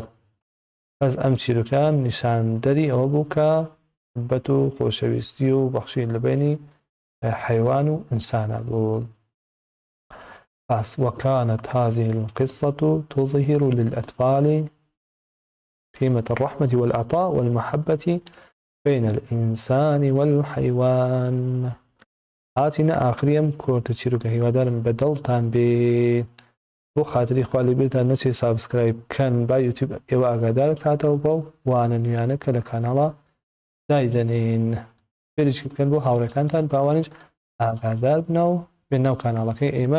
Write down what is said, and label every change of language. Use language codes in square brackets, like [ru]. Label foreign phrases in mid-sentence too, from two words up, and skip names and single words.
[ckb] بەس ئەم چیرۆکان نیشاندەری ئەوە بوو کە محبەت و خۆشەویستی و بەخشی لە بینی حیوان و ئینسانە بوو. [ar] بس وكانت هذه القصة تظهر للأطفال قيمة الرحمة والعطاء والمحبة بين الإنسان والحيوان. [ckb] هاتنا آخريم كورت چیرۆکە هیوادارم بەدڵتان بێت. بۆ خاتری خوا لەبیرتان نەچێت سابسکرایب بکەن با یوتیوب ئێوە ئاگادار کاتەوە بۆ وانە نوێیانە کە لە کاناڵە دایدەنین. فێرێکی بکەن بۆ هاوڕێکانتان باوانیش ئاگادار بنەوە بێن ناو کاناڵەکەی ئێمە.